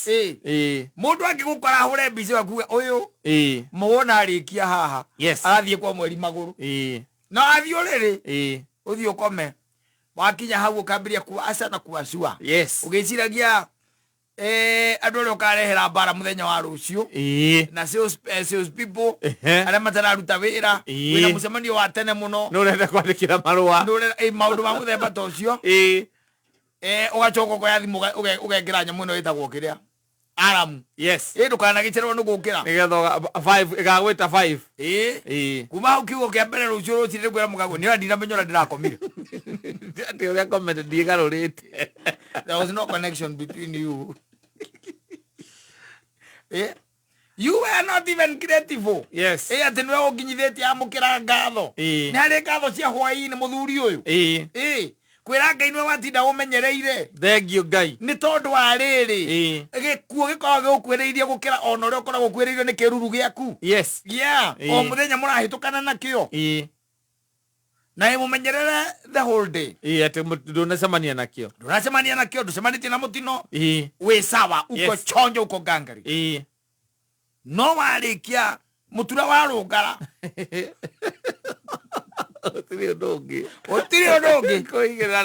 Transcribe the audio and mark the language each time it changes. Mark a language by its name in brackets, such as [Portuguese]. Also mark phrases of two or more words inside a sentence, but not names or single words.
[Kikuyu] Mũndũ angĩgũkora ahũre mbica akuge ũyũ mũwona arĩkia haha. Yes. Arathiĩ kwa mweri magũrũ. No athiĩ ũrĩrĩ. Ũthiĩ ũkome. Wakinya hau ũkambĩrĩria kuaca na kuacua. Yes. Ũgĩciragia andũ arĩa ũkarehera mbara mũthenya wa rũciũ. Na [English] sales people [Kikuyu] arĩa matararuta wĩra. Wĩna mũcemanio wa tene mũno. Nĩ ũrenda kwandĩkĩra marũa. Maũndũ ma mũthemba ta ũcio. Ũgacoka ũkoya thimũ ũgekĩra nyamũ ĩno ĩtagwo kĩrĩa alarm. Yes. Ndũkanagĩcererwo nĩ gũkĩra. Nĩgetha 5 ĩgagwĩta 5. Kuma hau kiugo kĩa mbere rũciũ rũcinĩ nĩ kwĩra mũkaguo nĩ ndinamenya ũrĩa ndĩrakomire. Atĩ ũrĩa komete ndiĩgarũrĩte. [English] There was no connection between you. You were not even creative. Yes. [Kikuyu] Atĩ nĩwe ũnginyithĩtie amũkĩra ngatho. Nĩ harĩ ngatho cia hwaĩ-inĩ mũthuri ũyũ. Kwĩra Ngai nĩwe watinda ũmenyereire. Thengiũ Ngai. Nĩ tondũ wa rĩrĩ. Gĩkuũ gĩkoragwo gĩgũkuĩrĩirie gũkĩra ona ũrĩa ũkoragwo ũkuĩrĩirio nĩ kĩruru gĩaku. Yes. O mũthenya mũrahĩtũkana nakĩo. Na mũmenyerere [English] the whole day. [Kikuyu] Atĩ ndũnacemania nakĩo. Ndũnacemania nakĩo, ndũcemanĩtie na mũtino. Wĩ sawa, [Swahili] uko chonjo, uko gangari. [Kikuyu] No warĩkia mũtura warũngara. Ũtirĩ ũndũ ũngĩ. Kũigĩrĩra